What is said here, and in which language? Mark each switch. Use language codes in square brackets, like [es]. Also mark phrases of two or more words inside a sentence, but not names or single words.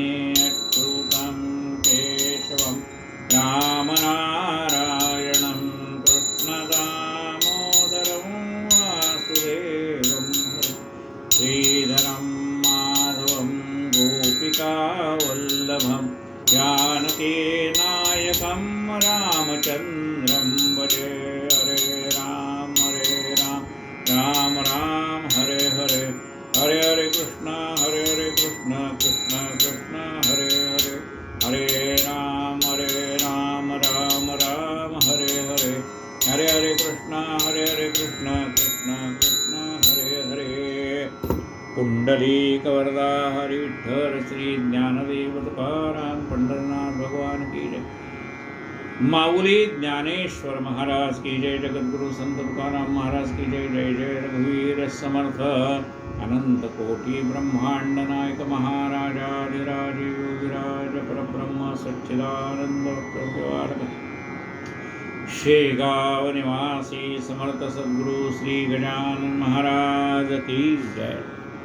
[sa] अच्युतं केशवं रामनारायणं कृष्णदामोदरं वासुदेवं श्रीधरं माधवं गोपिकावल्लभं जानकीनायकं रामचन्द्रं भजे. हरे राम राम राम हरे हरे हरे हरे कृष्ण कृष्ण कृष्ण हरे हरे हरे राम राम राम हरे हरे हरे हरे कृष्ण कृष्ण कृष्ण हरे हरे. [hi] पुंडलीकवरदा हरि विठ्ठल श्री ज्ञानदेव तुकाराम पंढरनाथ भगवान की जय. माऊली ज्ञानेश्वर महाराज की जय. जगद्गुरु संत तुकाराम महाराज की जय. जय जय रघुवीर समर्थ अनंत कोटी ब्रह्मांड नायक महाराजाधिराज योगिराज परब्रह्म सच्चिदानंद प्रभुवारक शेगाव निवासी समर्थ सद्गुरु श्री गजानन महाराज की जय.